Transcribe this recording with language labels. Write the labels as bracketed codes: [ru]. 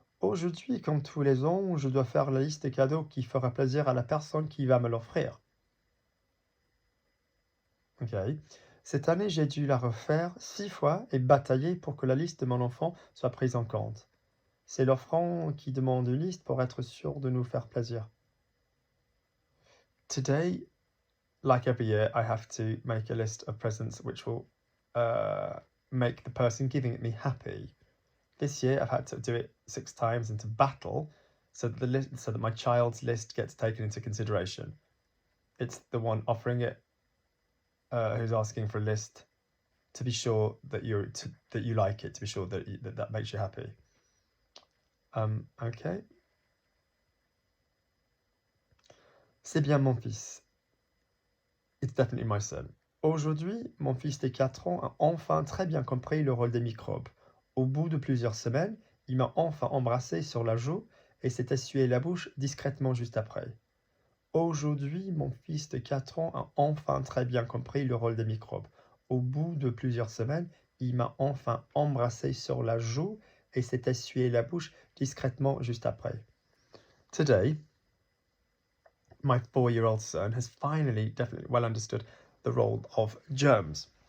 [fr] Aujourd'hui, comme tous les ans, je dois faire la liste des cadeaux qui fera plaisir à la personne qui va me l'offrir. Ok. Cette année, j'ai dû la refaire 6 fois et batailler pour que la liste de mon enfant soit prise en compte. C'est l'offrant qui demande une liste pour être sûr de nous faire plaisir. [en] Today, like every year, I have to make a list of presents which will make the person giving it me happy. This year, I've had to do it 6 times and to battle so that my child's list gets taken into consideration. It's the one offering it who's asking for a list to be sure that you like it, to be sure that makes you happy. Okay. [fr] C'est bien mon fils. [en] It's definitely my son. [fr] Aujourd'hui, mon fils de 4 ans a enfin très bien compris le rôle des microbes. Au bout de plusieurs semaines, il m'a enfin embrassé sur la joue et s'est essuyé la bouche discrètement juste après. Aujourd'hui, mon fils de 4 ans a enfin très bien compris le rôle des microbes. Au bout de plusieurs semaines, il m'a enfin embrassé sur la joue et s'est essuyé la bouche discrètement juste après. [en] Today, my 4-year-old son has finally definitely well understood the role of germs.